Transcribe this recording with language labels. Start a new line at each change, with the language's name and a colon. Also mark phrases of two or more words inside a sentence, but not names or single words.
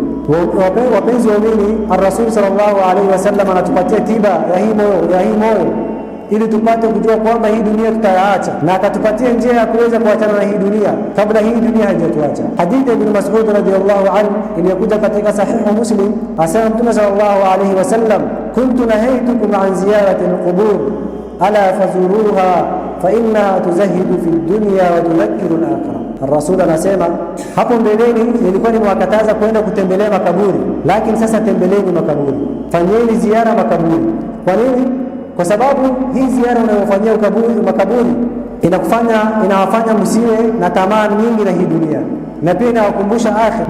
Swahili: Wapenzi waumini, Ar-Rasul
Arabic: صلى الله عليه وسلم
Swahili: anatupatia tiba ya hii moyo ili tupate kujua kwamba hii dunia tutayaacha, na akatupatia njia ya kuweza kuachana na hii dunia kabla hii dunia haijatuacha. Hadithi ya Ibn Mas'ud
Arabic: رضي الله عنه
Swahili: iliyokuja katika Sahihu Muslim, asema Mtume
Arabic: صلى الله عليه وسلم كنت نهيتكم عن زيارة القبور ألا فزوروها فإن تزهد في الدنيا وتذكر الآخرة.
Swahili: Ar-Rasul anasema, hapo mbeleni nilikuwa nimewakataza kwenda kutembelea makaburi, lakini sasa tembeleni makaburi, fanyeni ziara makaburi. Kwa nini? Kwa sababu hii ziara unayofanyia makaburi inawafanya msiwe na tamaa nyingi na hii dunia, na pia inawakumbusha akhira.